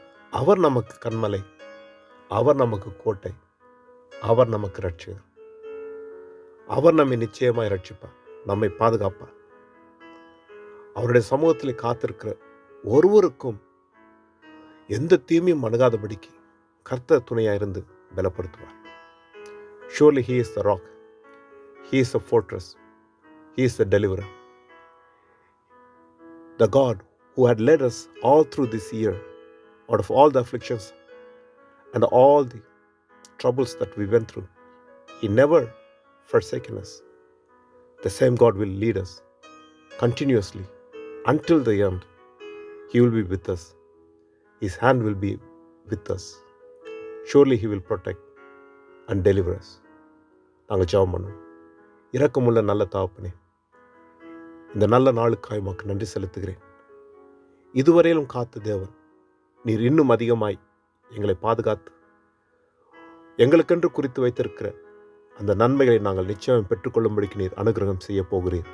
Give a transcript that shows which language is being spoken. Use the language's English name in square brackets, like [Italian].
[Tamil] அவர் நமக்கு கன்மலை, அவர் நமக்கு கோட்டை, அவர் நமக்கு இரட்சகர். அவர் நம்மை நிச்சயமாய் இரட்சிப்பார், நம்மை பாதுகாப்பார். அவருடைய சமூகத்தில் காத்திருக்கிற ஒருவருக்கும் எந்த தீமையும் அணுகாதபடிக்கு கர்த்தர் துணையாயிருந்து பலப்படுத்துவார். [English] Surely he is the rock, he is the fortress, he is the deliverer. The God who had led us all through this year, out of all the afflictions and all the troubles that we went through, he never forsaken us. The same God will lead us continuously until the end. He will be with us. His hand will be with us. Surely he will protect and deliver us. [Tamil] நாங்கள் ஜெபம் பண்ணுவோம். இரக்கமுள்ள நல்ல தகப்பனே, இந்த நல்ல நாளுக்காய் உமக்கு நன்றி செலுத்துகிறேன். இதுவரையிலும் காத்த தேவன், நீர் இன்னும் அதிகமாய் எங்களை பாதுகாத்து எங்களுக்கென்று குறித்து வைத்திருக்கிற அந்த நன்மைகளை நாங்கள் நிச்சயம் பெற்றுக்கொள்ளும்படிக்கு நீர் அனுகிரகம் செய்ய போகிறீர்.